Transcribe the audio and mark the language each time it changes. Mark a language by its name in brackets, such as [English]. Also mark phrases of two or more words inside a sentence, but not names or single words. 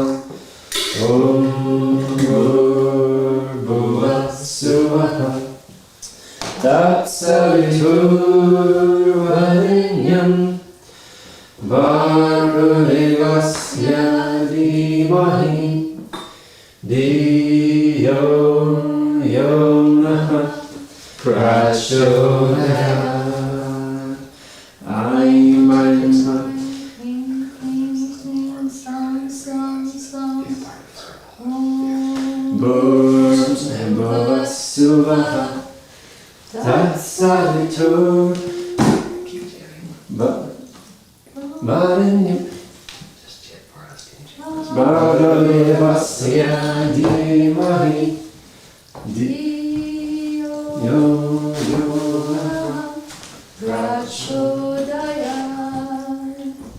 [Sanskrit] ॐ भुवस्सुवः तत्सवितुर्वरेण्यं भर्गो देवस्य धीमहि धियो यो नः प्रचोदयात्. ऐं, ऐं, भुवस्सुवः तत्सवितुर्वरेण्यं भर्गो देवस्य धीमहि धियो यो नः प्रचोदयात्.